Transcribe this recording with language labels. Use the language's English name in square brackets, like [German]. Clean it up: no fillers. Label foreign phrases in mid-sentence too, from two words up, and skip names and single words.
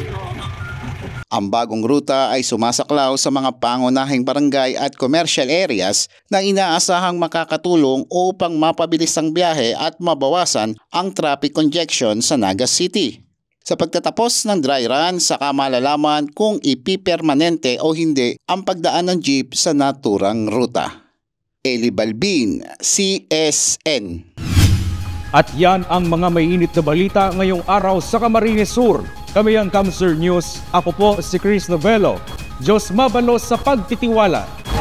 [Filipino] Ang bagong ruta ay sumasaklaw sa mga pangunahing barangay at [English] commercial areas [Filipino] na inaasahang makakatulong upang mapabilis ang biyahe at mabawasan ang [English] traffic congestion [Filipino] sa Naga City. Sa pagtatapos ng [English] dry run, [Filipino] saka malalaman kung ipipermanente o hindi ang pagdaan ng jeep sa naturang ruta. Eli Balbin, CSN. At yan ang mga mainit na balita ngayong araw sa Camarines Sur. Kami ang Kamsur News. Ako po si Chris Novello. [Bikol] Diyos mabalos sa pagtitiwala.